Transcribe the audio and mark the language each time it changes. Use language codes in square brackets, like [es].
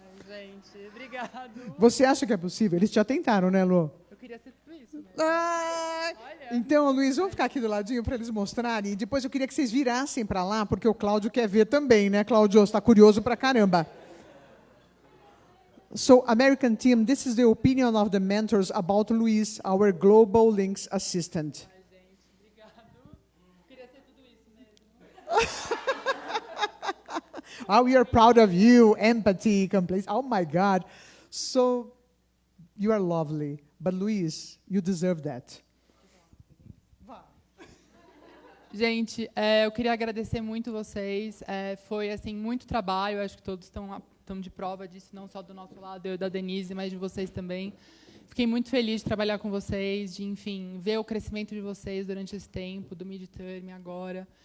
[pt] Ai, gente, obrigado. Você acha que é possível? Eles já tentaram, né, Lu? Eu queria ser tudo isso mesmo. Então, Luiz, vamos ficar aqui do ladinho para eles mostrarem. E depois eu queria que vocês virassem para lá, porque o Cláudio quer ver também, né, Cláudio? Você está curioso pra caramba. [en] So, American team, this is the opinion of the mentors about Luiz, our Global Links assistant. [pt] Ai, gente, obrigado. Eu queria ser tudo isso mesmo. [en] Oh, we are proud of you, empathy, complaints. Oh, my God. So, you are lovely. But, Luiz, you deserve that. [pt] Gente, eu queria agradecer muito vocês. Foi assim muito trabalho. Acho que todos estão de prova disso, não só do nosso lado, eu e da Denise, mas de vocês também. Fiquei muito feliz de trabalhar com vocês, de, enfim, ver o crescimento de vocês durante esse tempo, do midterm agora.